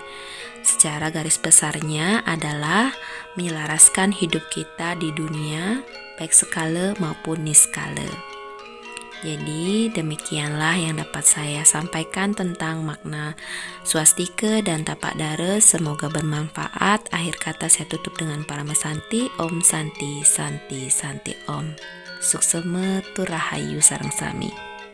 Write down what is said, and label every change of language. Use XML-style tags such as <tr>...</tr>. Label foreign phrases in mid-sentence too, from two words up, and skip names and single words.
<id>Secara garis besarnya adalah menyelaraskan hidup kita di dunia, baik skala maupun niskala. Jadi demikianlah yang dapat saya sampaikan tentang makna swastika dan tapak dara. Semoga bermanfaat. Akhir kata saya tutup dengan Paramasanti.</id> <sa>Om Santi Santi Santi Om.</sa> <ban>Suksema tur rahayu sareng sami.</ban>